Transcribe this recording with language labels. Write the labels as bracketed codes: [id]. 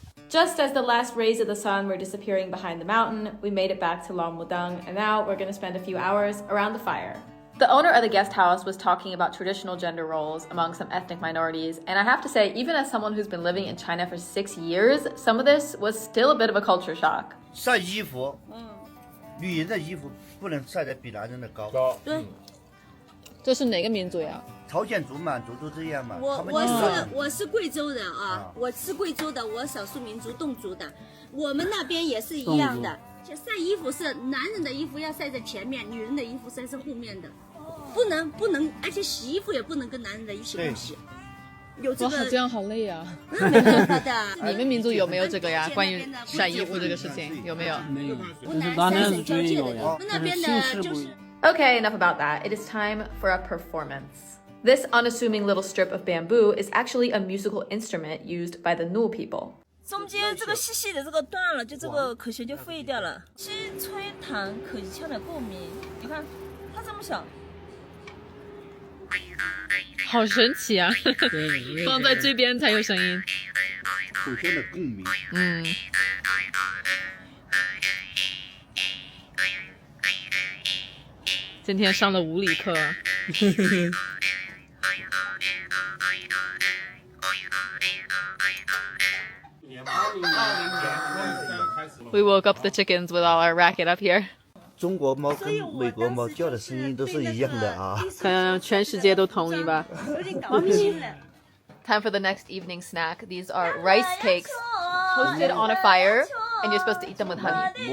[en] Just as the last rays of the sun were disappearing behind the mountain, we made it back to Long Mudang, and now we're going to spend a few hours around the fire. The owner of the guest house was talking about traditional gender roles among some ethnic minorities, and I have to say, even as someone who's been living in China for 6 years, some of this was still a bit of a culture shock. [zh] 晒衣服，女人的衣服不能晒得比男人的高。对，这是哪个民族呀？朝鲜族、满族都这样嘛。我是贵州人啊，我是贵州的，我少数民族侗族的，我们那边也是一样的。晒衣服是男人的衣服要晒在前面，女人的衣服晒在后面的，不能，而且洗衣服也不能跟男人的一起共洗。有这个，这样好累啊！没办法的。你们民族有没有这个呀？关于晒衣服这个事情有没有？没有，湖南三省交界的人，我们那边的就是。 [en] Okay, enough about that. It is time for a performance. This unassuming little strip of bamboo is actually a musical instrument used by the Nu people. [zh] 中间这个细细的这个断了，就这个口弦就废掉了。七吹弹口腔的共鸣，你看它这么小，好神奇啊！放在这边才有声音。口腔的共鸣。今天上了物理课。 [en] We woke up the chickens with all our racket up here. [zh] 中国猫跟美国猫叫的声音都是一样的啊。可能全世界都统一吧。 [en] Time for the next evening snack. These are rice cakes toasted on a fire, and you're supposed to eat them with honey.